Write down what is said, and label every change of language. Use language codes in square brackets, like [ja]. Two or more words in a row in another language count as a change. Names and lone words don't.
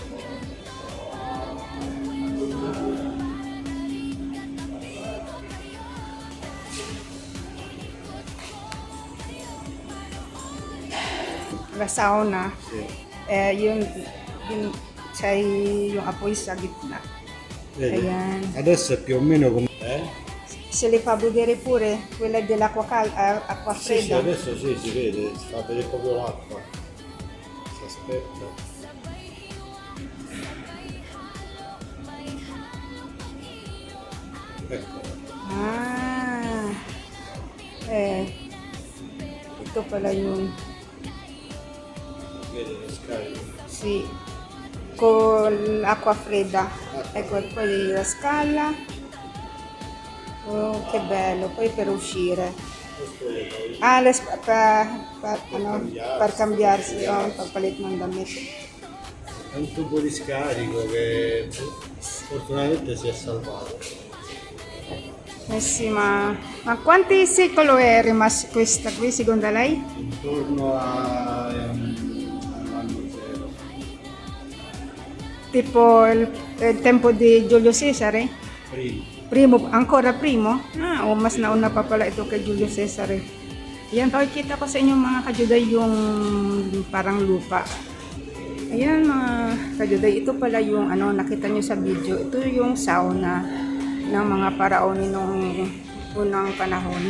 [it] La sauna. [tl] Yung apoy sa gitna. Ayan. [it] Adesso è più o meno come... Se li fa vedere pure quella dell'acqua acqua Sì, sì, fredda. adesso sì, si vede, si fa vedere proprio l'acqua. Si aspetta. Ecco. [tl] Ah. Ito pala yung [it] Vedi le scale. sì, con l'acqua fredda. Ecco, poi la scala. Oh, che bello, poi per uscire. Ah, per cambiarsi, [tl] oh, papalit ng damit. [it] È un tubo di scarico che fortunatamente si è salvato. Sì, ma quanti secoli è rimasta questa qui secondo lei? Intorno all'anno zero. Tipo il tempo di Giulio Cesare? Prima. Ancora primo? [tl] Ah, o mas nauna pa pala ito kay Julio Cesar. Ayan, pakikita ko sa inyo mga kajuday yung parang lupa. Ayan mga kajuday, ito pala yung nakita nyo sa video. Ito yung sauna ng mga paraoni nung unang panahon.